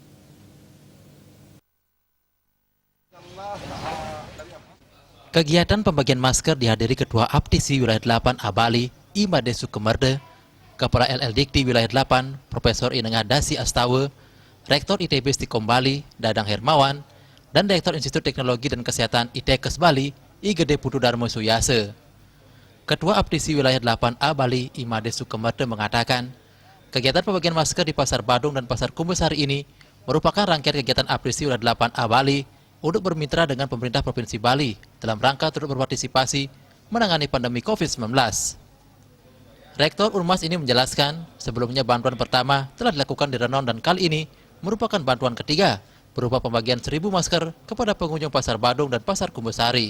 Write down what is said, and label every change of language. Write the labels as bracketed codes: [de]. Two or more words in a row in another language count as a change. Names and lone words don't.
[id] Kegiatan pembagian masker dihadiri Ketua Aptisi Wilayah 8A Bali, Imade Sukemerde, Kepala LLDikti Wilayah 8, Profesor Inengah Dasi Astawa, Rektor ITB Stikom Bali, Dadang Hermawan, dan Direktur Institut Teknologi dan Kesehatan ITEKES Bali, Igede Putu Darmo Suyase. Ketua Aptisi Wilayah 8A Bali, Imade Sukemerde mengatakan, kegiatan pembagian masker di Pasar Badung dan Pasar Kumbasari ini merupakan rangkaian kegiatan Aptisi Wilayah 8A Bali untuk bermitra dengan pemerintah Provinsi Bali dalam rangka turut berpartisipasi menangani pandemi COVID-19. Rektor Unmas ini menjelaskan, sebelumnya bantuan pertama telah dilakukan di Renon dan kali ini merupakan bantuan ketiga berupa pembagian 1.000 masker kepada pengunjung Pasar Badung dan Pasar Kumbasari.